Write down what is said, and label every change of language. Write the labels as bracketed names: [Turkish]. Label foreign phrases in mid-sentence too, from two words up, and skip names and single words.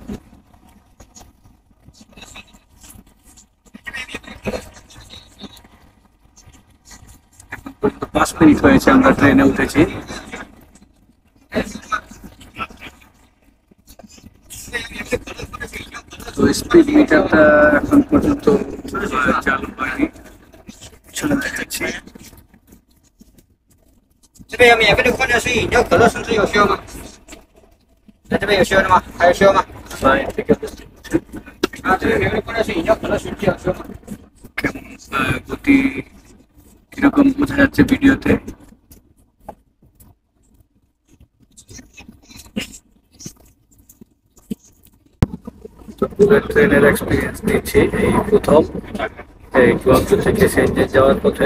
[Bangla] 5 মিনিট হয়েছে আমরা ট্রেনে উঠেছি। তো স্পিড মিটারটা এখন পর্যন্ত চালু হয়নি, পিছনে দেখাচ্ছি। [Chinese] 这边有免费的矿泉水、饮料、可乐，甚至有需要吗？在这边有需要的吗？还有需要吗？ [Bangla] বাইরে থেকে [Chinese] 啊，这边免费的矿泉水、饮料、可乐，甚至有需要吗？ [Bangla] কেমন গতি কিরকম বোঝা যাচ্ছে ভিডিওতে। তো বুলেট ট্রেনের এক্সপিরিয়েন্স দিচ্ছি এই প্রথম, এই গুয়াংজু থেকে সেনজেন যাওয়ার পথে।